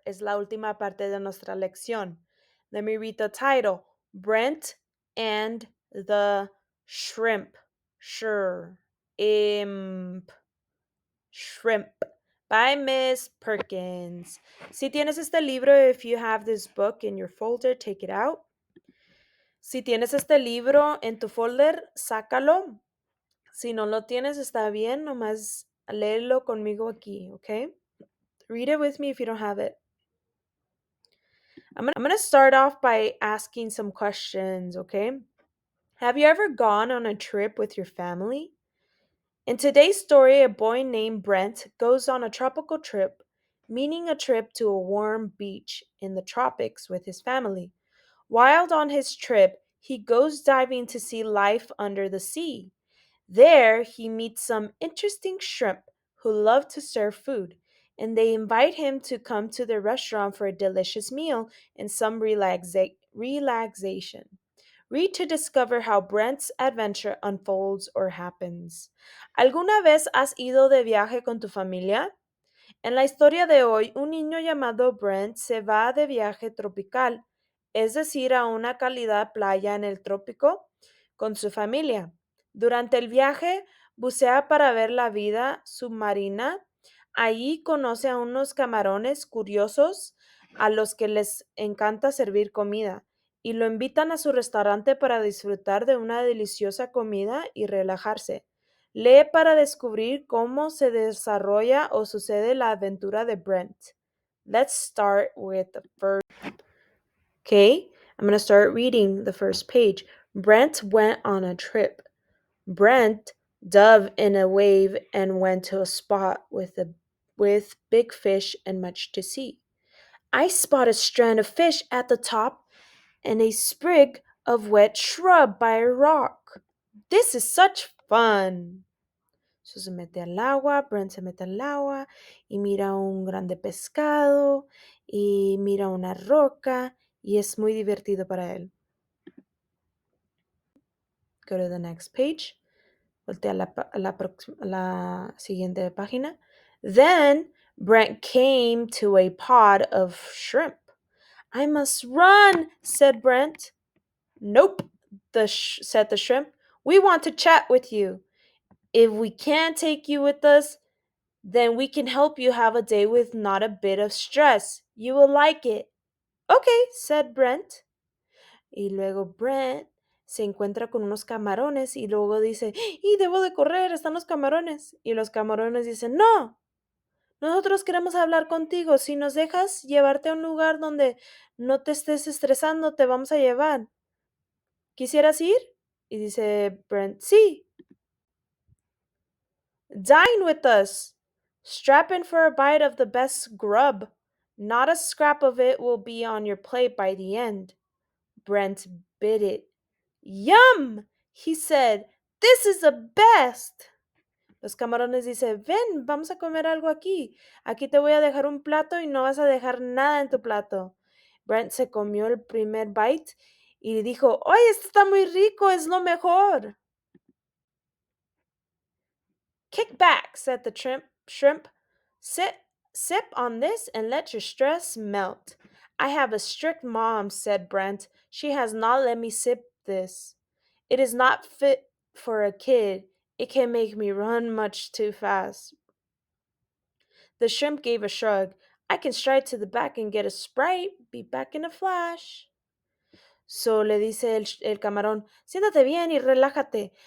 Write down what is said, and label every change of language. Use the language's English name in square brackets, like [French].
[Spanish] Es la última parte de nuestra lección. [English] Let me read the title. Brent and the shrimp. Sure. Imp. Shrimp. By Miss Perkins. [Spanish] Si tienes este libro, [English] if you have this book in your folder, take it out. [Spanish] Si tienes este libro en tu folder, sácalo. Si no lo tienes, está bien, nomás léelo conmigo aquí, okay? [English] Read it with me if you don't have it. I'm gonna start off by asking some questions, okay? Have you ever gone on a trip with your family? In today's story, a boy named Brent goes on a tropical trip, meaning a trip to a warm beach in the tropics with his family. While on his trip, he goes diving to see life under the sea. There, he meets some interesting shrimp who love to serve food, and they invite him to come to their restaurant for a delicious meal and some relaxation. Read to discover how Brent's adventure unfolds or happens. [Spanish] ¿Alguna vez has ido de viaje con tu familia? En la historia de hoy, un niño llamado Brent se va de viaje tropical, es decir, a una cálida playa en el trópico, con su familia. Durante el viaje, bucea para ver la vida submarina. Allí conoce a unos camarones curiosos a los que les encanta servir comida y lo invitan a su restaurante para disfrutar de una deliciosa comida y relajarse. Lee para descubrir cómo se desarrolla o sucede la aventura de Brent. [English] Let's start with the first. Okay, I'm going to start reading the first page. Brent went on a trip. Brent dove in a wave and went to a spot with big fish and much to see. I spot a strand of fish at the top and a sprig of wet shrub by a rock. This is such fun. [Spanish] So se mete al agua, Brent se mete al agua y mira un grande pescado y mira una roca y es muy divertido para él. [English] Go to the next page. [Spanish] Voltea a la siguiente página. [English] Then Brent came to a pod of shrimp. I must run, said Brent. Nope, said the shrimp. We want to chat with you. If we can't take you with us, then we can help you have a day with not a bit of stress. You will like it. Okay, said Brent. [Spanish] Y luego Brent se encuentra con unos camarones y luego dice, y debo de correr, están los camarones. Y los camarones dicen, no, nosotros queremos hablar contigo. Si nos dejas llevarte a un lugar donde no te estés estresando, te vamos a llevar. ¿Quisieras ir? Y dice Brent, sí. [English] Dine with us. Strap in for a bite of the best grub. Not a scrap of it will be on your plate by the end. Brent bit it. Yum! He said, this is the best. [Spanish] Los camarones dicen, ven, vamos a comer algo aquí. Aquí te voy a dejar un plato y no vas a dejar nada en tu plato. Brent se comió el primer bite y dijo, ¡ay, esto está muy rico! Es lo mejor. [English] Kick back, said the shrimp. Sip on this and let your stress melt. I have a strict mom, said Brent. She has not let me sip this. It is not fit for a kid. It can make me run much too fast. The shrimp gave a shrug. I can stride to the back and get a Sprite. Be back in a flash. [Spanish] So le dice el camarón, siéntate bien y relájate.